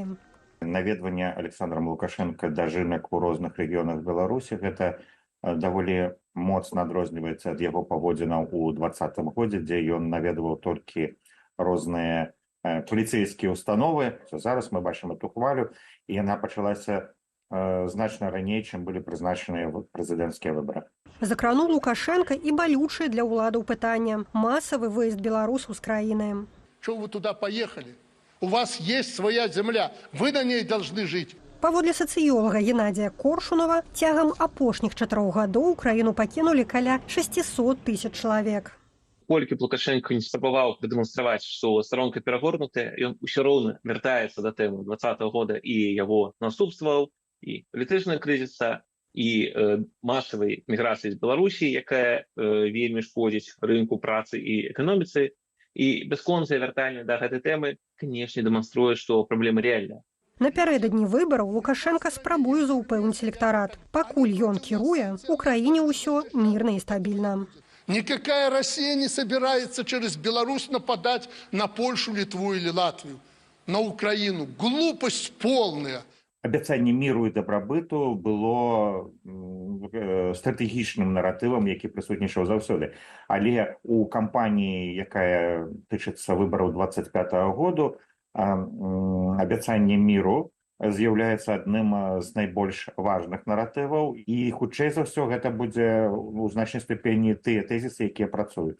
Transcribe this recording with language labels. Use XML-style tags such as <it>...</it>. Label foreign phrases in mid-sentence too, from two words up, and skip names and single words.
<be>Наведванне Александром Лукашенко дажынак у розных рэгіёнах Беларусі – гэта даволі моцна адрозніваецца ад яго паводзінаў у 2020 годзе, дзе ён наведваў толькі розныя паліцэйскія установы. Зараз мы бачым эту хвалю, і яна пачалася значна раней, чым былі прызначаныя прэзідэнцкія выбары. Закрануў Лукашенко і балючае для ўладаў пытанне – масавы выезд беларусаў з краіны.</be> <ru>Чего вы туда поехали? У вас есть своя земля, вы на ней должны жить.</ru> <be>Паводле сацыёлага Геннадзія Коршунова, цягам апошніх 4 гадоў краіну пакінулі каля 600 000 чалавек. Колькі б Лукашенко не спрабаваў прадэманстраваць, што старонка перагорнутая, ён усё роўна вяртаецца да тэмы 2020 года і яго наступстваў. і палітычнага крызіса, і масавай міграцыі з Беларусі, якая вельмі шкодзіць рынку працы і эканоміцы. І бясконцае вяртанне да гэтай тэмы, канешне, дэманструе, што праблема рэальная. Напярэдадні выбараў Лукашенка спрабуе заўпэўніць электарат. Пакуль ён кіруе, у краіне ўсё мірна і стабільна.</be> <ru>Никакая Россия не собирается через Беларусь нападать на Польшу, Литву или Латвию, на Украину. Глупость полная.</ru> <be>Абяцанне міру і дабрабыту было стратэгічным наратывам, які прысутнічаў заўсёды. Але у кампаніі, якая тычыцца выбараў 25-го году, абяцанне міру з'яўляецца адным з найбольш важных наратываў, і хутчэй за ўсё гэта будзе у значнай ступені тыя тэзісы, якія працуюць.</be>